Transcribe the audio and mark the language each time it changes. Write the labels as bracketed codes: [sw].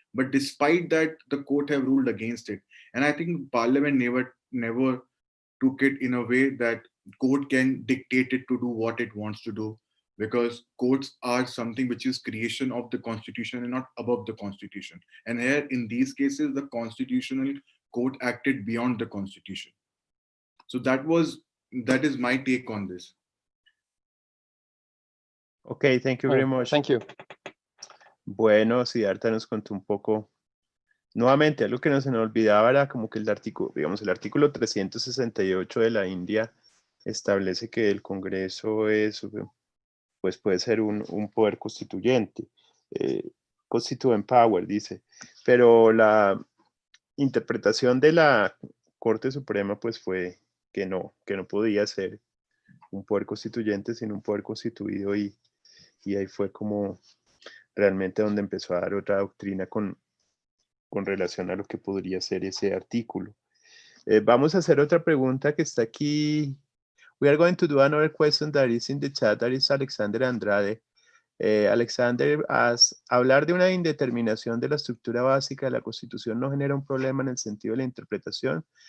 [en] But despite that, the court have ruled against it. And I think parliament never took it in a way that court can dictate it to do what it wants to do, because courts are something which is creation of the constitution and not above the constitution. And here in these cases, the constitutional court acted beyond the constitution. So that is my take on this. Okay, thank you very much. Thank you. [es] Bueno, Siddhartha nos contó un poco. Nuevamente, algo que no se nos olvidaba era como que el artículo 368 de la India establece que el Congreso pues puede ser un poder constituyente, [en] constituent power, [es] dice, pero la interpretación de la Corte Suprema pues fue que no podía ser un poder constituyente, sino un poder constituido, y ahí fue como realmente donde empezó a dar otra doctrina con relación a lo que podría ser ese artículo. Vamos a hacer otra pregunta que está aquí. [en] We are going to do another question that is in the chat. That is Alexander Andrade. [es] Alexander, hablar de una indeterminación de la estructura básica de la Constitución no genera un problema en el sentido de la interpretación.